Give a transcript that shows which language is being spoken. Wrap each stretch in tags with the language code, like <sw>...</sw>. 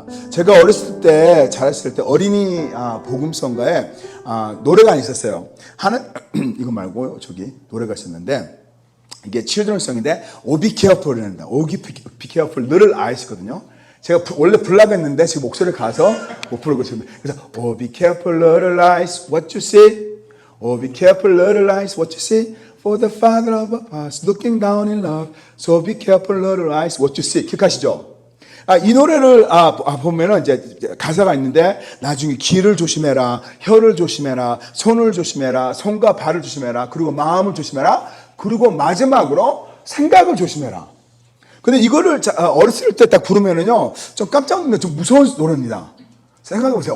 <ko>제가 어렸을 때, 자랐을 때 어린이 복음성가에 노래가 있었어요. 이거 말고 저기 노래가 있었는데, 이게 칠드런송인데</ko> <en>Oh be careful</en> <ko>이란다.</ko> <en>Oh be careful, little eyes거든요.</en> <ko>제가 원래 불라고 했는데 지금 목소리를 가서 못 부르고 지금.</ko> <en>그래서 Oh be careful, little eyes, what you see. Oh be careful, little eyes, what you see. For the Father of us looking down in love. So be careful, little eyes, what you see.</en> <ko>기억하시죠? 이 노래를 보면은 이제 가사가 있는데, 나중에 귀를 조심해라, 혀를 조심해라, 손을 조심해라, 손과 발을 조심해라, 그리고 마음을 조심해라, 그리고 마지막으로 생각을 조심해라. 근데 이거를 어렸을 때 딱 부르면은요, 좀 깜짝 놀라는 좀 무서운 노래입니다. 생각해보세요.</ko>